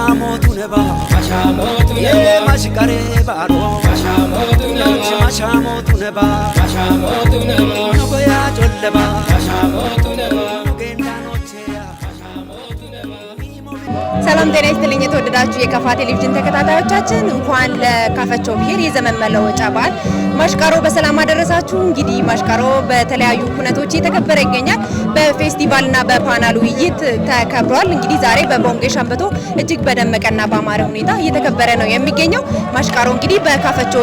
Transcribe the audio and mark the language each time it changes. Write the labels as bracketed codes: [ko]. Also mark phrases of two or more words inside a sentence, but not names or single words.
[kbr] neba mashamotu neba mashikare baro mashamotu neba mashamotu neba nogoya jolleba mashamotu neba [am] ሰላም ጤና ይስጥልኝ የተወደዳችሁ የካፋ ቴሌቪዥን ተከታታዮቻችን እንኳን ለካፈቸው ብሄር የዘመን መለወጫ በዓል ማሽቃሮ በሰላም አደረሳችሁ። እንግዲህ ማሽቃሮ በተለያዩ ኩነቶች እየተከበረ ይገኛል። በፌስቲቫልና በፓናል ውይይት ተከብሯል። እንግዲህ ዛሬ በቦንጌ ሸምበቶ እጅግ በደመቀና በአማረ ሁኔታ እየተከበረ ነው የሚገኘው። ማሽቃሮ እንግዲህ በካፈቾች